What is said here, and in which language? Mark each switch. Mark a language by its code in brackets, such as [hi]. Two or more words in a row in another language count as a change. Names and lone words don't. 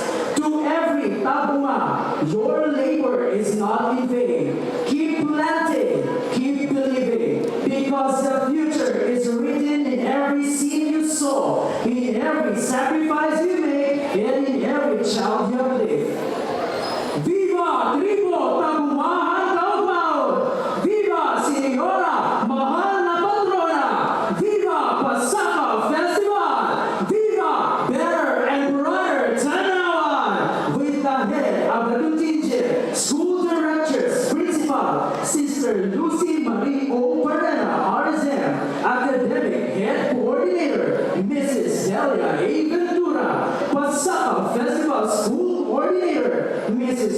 [en] To every Taguma, your labor is not in vain. Keep planting, keep believing, because the future is written in every seed you sow, in every sacrifice you make, and in every child you uplift. Viva Tribo Tagumahan Kaumaon! Viva Señora Mahal na Patrona! Viva Pasaka Festival! Viva Better and Brighter Tanauan! With the head of the contingent, school directors, principal, Sister Lucy Marie O. Parena, RSM, academic head coordinator, Mrs. Delia A. Ventura, Pasaka Festival school coordinator, Mrs.